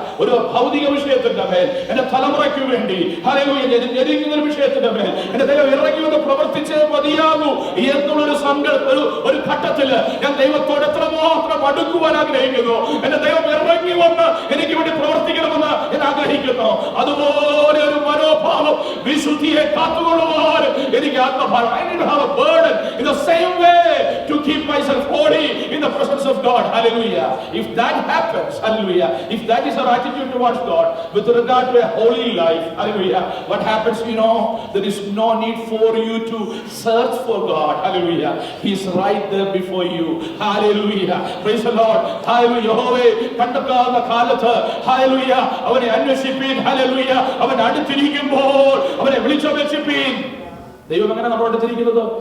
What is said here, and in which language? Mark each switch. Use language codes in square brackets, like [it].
[ml] ഒരു ഭൗതിക വിഷയത്തിന്റെ മേൽ, എന്റെ തലമുറയ്ക്ക് വേണ്ടി, ഹല്ലേലൂയ, ഞെരുങ്ങുന്ന ഒരു വിഷയത്തിന്റെ മേൽ എന്റെ ദൈവം ഇറങ്ങി വന്ന് പ്രവർത്തിച്ചേ മതിയാകൂ എന്നുള്ളൊരു ഒരു ഘട്ടത്തില് ഞാൻ ദൈവത്തോട് എത്രമാത്രം അടുക്കുവാൻ ആഗ്രഹിക്കുന്നു. എന്റെ ദൈവം ഇറങ്ങി വന്ന് എനിക്ക് വേണ്ടി പ്രവർത്തിക്കണമെന്ന് ഞാൻ ആഗ്രഹിക്കുന്നു. അതുപോലെ ഒരു മനോഭാവം വിശുദ്ധിയെ കാത്തുകൊള്ളുവാൻ എനിക്ക് ആത്മഭാരം. [en] I need to have a burden in the same way to keep myself holy in the presence of God. Hallelujah. If that happens, hallelujah, if that is our attitude towards God with regard to a holy life, hallelujah, what happens, you know, there is no need for you to search for God. Hallelujah. He is right there before you. Hallelujah. Praise the Lord. Hallelujah. [ml] യഹോവേ, കണ്ടെത്താവുന്ന കാലത്ത്, hallelujah, അവനെ അന്വേഷിപ്പീൻ. Hallelujah. അവൻ അടുത്തിരിക്കുമ്പോൾ അവനെ വിളിച്ചപേക്ഷിപ്പീൻ. ദൈവം എങ്ങനെ നമ്മളോട് അടുത്തിരിക്കുന്നത്?